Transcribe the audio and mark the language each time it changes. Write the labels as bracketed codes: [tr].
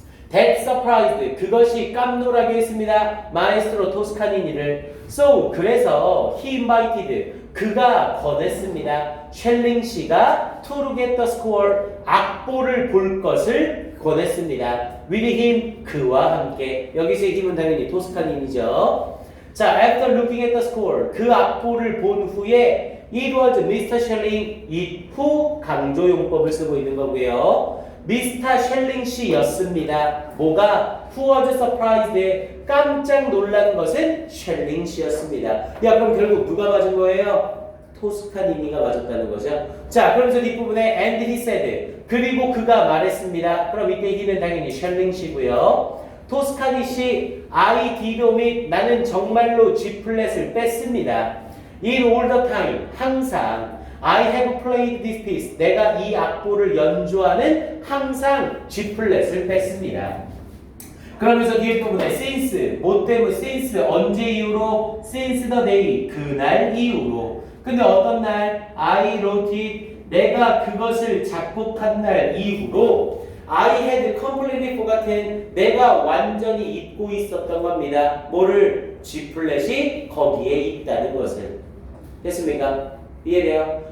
[en] That surprised, [ko] 그것이 깜놀하게 했습니다. 마에스트로 토스카니니를. So, 그래서 [en] he invited, [ko] 그가 권했습니다. 셜링 씨가 [en] to look at the score, [ko] 악보를 볼 것을 권했습니다. [en] With him, [ko] 그와 함께. 여기서의 힘은 당연히 토스카니니죠. [en] 자, after looking at the score, [ko] 그 악보를 본 후에 [en] it was Mr. [ko] Shelling, 이후 강조용법을 쓰고 있는 거고요. 미스터 셜링 씨였습니다. 뭐가? [en] Who was surprised? [ko] 깜짝 놀란 것은 셜링 씨였습니다. 야, 그럼 결국 누가 맞은 거예요? 토스카니니가 맞았다는 거죠. 자, 그러면서 뒷부분에 [en] and he said, [ko] 그리고 그가 말했습니다. 그럼 이때 he는 당연히 셜링 씨고요. 토스카니 씨, [en] I did omit, [ko] 나는 정말로 G 플랫을 뺐습니다. [en] In all the time, [ko] 항상. [en] I have played this piece. [ko] 내가 이 악보를 연주하는 항상 G 플랫을 뺐습니다. 그러면서 뒤에 부분에 since, 뭐 때문에 since, 언제 이후로? [en] since the day, [ko] 그날 이후로. 근데 어떤 날? [en] I wrote it, [ko] 내가 그것을 작곡한 날 이후로 [en] I had completely forgotten, [ko] 내가 완전히 잊고 있었던 겁니다. 뭐를? G 플랫이 거기에 있다는 것을. 됐습니까? 이해돼요?